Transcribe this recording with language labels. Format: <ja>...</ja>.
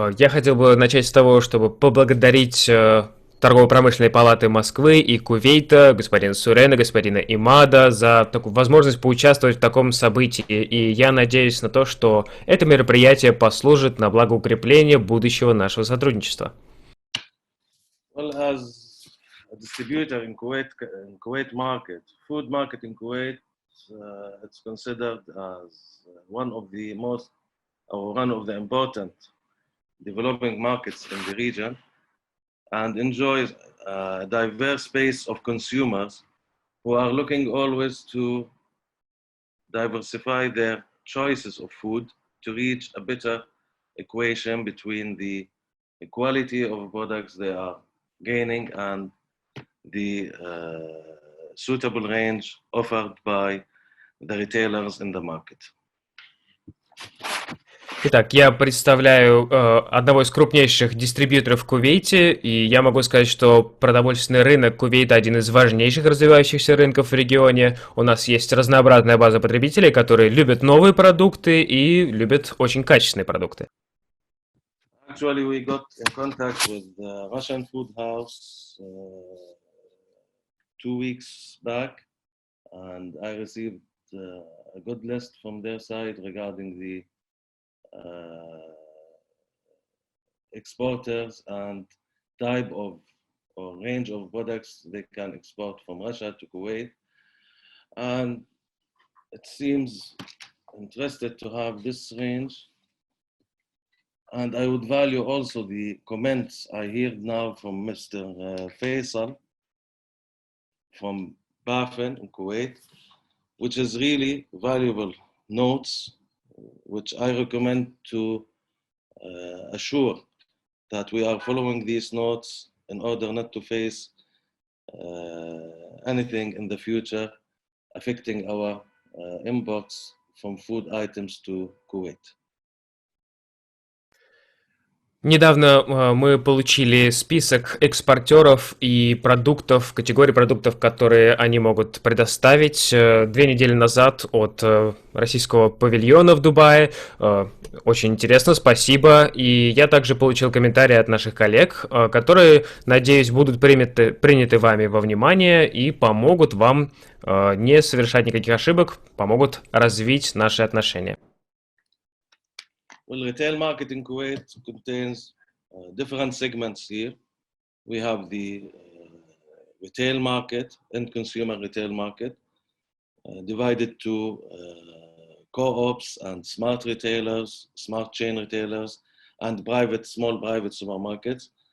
<ru>Я хотел бы начать с того, чтобы поблагодарить Торгово-промышленной палаты Москвы и Кувейта, господина Сурена, господина Имада за такую возможность поучаствовать в таком событии. И я надеюсь на то, что это мероприятие послужит на благо укрепления будущего нашего сотрудничества.</ru> <en>Well, as a distributor in Kuwait market, food market in Kuwait, it's considered as one of the important developing markets in the region, and enjoys a diverse base of consumers who are looking always to diversify their choices of food to reach a better equation between the quality of products they are gaining and the suitable range offered by the retailers in the market.</en> <ru>Итак, я представляю одного из крупнейших дистрибьюторов в Кувейте, и я могу сказать, что продовольственный рынок Кувейта один из важнейших развивающихся рынков в регионе. У нас есть разнообразная база потребителей, которые любят новые продукты и любят очень качественные продукты.</ru> <en>Actually, we got in contact with the Russian food house 2 weeks back, and I received a good list from their side regarding the exporters and type of or range of products they can export from Russia to Kuwait, and it seems interested to have this range. And I would value also the comments I hear now from Mr. Faisal from Bafen in Kuwait, which is really valuable notes, which I recommend to assure that we are following these notes in order not to face anything in the future affecting our imports from food items to Kuwait.</en> <ru>Недавно мы получили список экспортеров и продуктов, категорий продуктов, которые они могут предоставить 2 недели назад от российского павильона в Дубае. Очень интересно, спасибо. И я также получил комментарии от наших коллег, которые, надеюсь, будут приняты вами во внимание и помогут вам не совершать никаких ошибок, помогут развить наши отношения.</ru> <en>Well, retail market in Kuwait contains different segments here. We have the retail market and consumer retail market divided to co-ops and smart retailers, smart chain retailers, and small private supermarkets.</en>